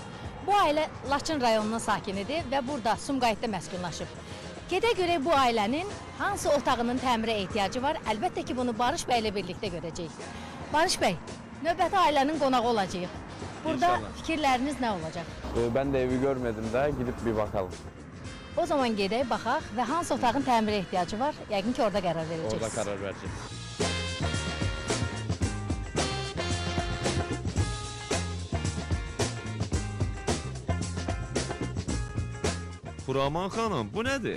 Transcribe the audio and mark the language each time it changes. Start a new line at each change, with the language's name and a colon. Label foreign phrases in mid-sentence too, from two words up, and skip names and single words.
Azerbaijani: Bu ailə Laçın rayonunun sakinidir və burada Sumqayıtda məskunlaşıb. Gedə görək bu ailənin hansı otağının təmirə ehtiyacı var? Əlbəttə ki, bunu Barış bəy ilə birlikdə görəcəyik. Barış bəy, növbəti ailənin qonağı olacağıq. Burada fikirləriniz nə olacaq?
Turkish: Ben de evi görmedim de gidip bir bakalım.
Azerbaijani: O zaman gedək, baxaq və hansı otağın təmirə ehtiyacı var? Yəqin ki, orada qərar verəcəksiniz.
Turkish: Orada karar vereceğiz.
Azerbaijani: Xuraman xanım, bu nədir?